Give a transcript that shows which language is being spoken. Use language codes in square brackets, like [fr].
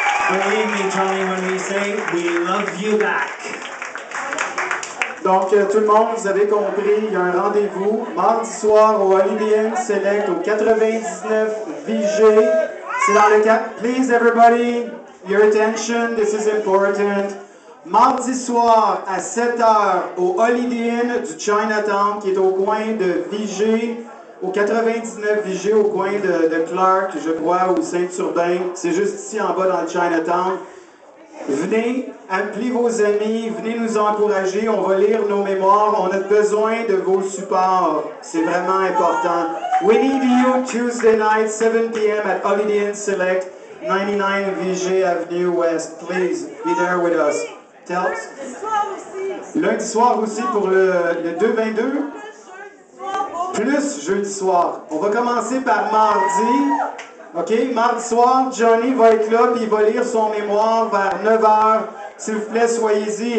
[en] Believe me, Johnny, when we say we love you back. [fr] Donc, tout le monde, vous avez compris, il y a un rendez-vous mardi soir au Holiday Inn Select au 99 VG. C'est dans le cadre. [en] Please, everybody, your attention, this is important. [fr] Mardi soir à 7h au Holiday Inn du Chinatown, qui est au coin de VG, au 99 VG, au coin de Clark, je crois, ou Saint-Urbain. C'est juste ici en bas dans le Chinatown. Venez, appelez vos amis, venez nous encourager, on va lire nos mémoires, on a besoin de vos supports, c'est vraiment important. [en] We need you Tuesday night, 7 p.m. at Holiday Inn Select, 99 VG Avenue West. Please, be there with us. Tell us. [fr] Lundi soir aussi pour le 2-22. Plus jeudi soir. On va commencer par mardi. OK, mardi soir, Johnny va être là puis il va lire son mémoire vers 9h. S'il vous plaît, soyez-y. Et maintenant, j'aimerais vous le laisser avec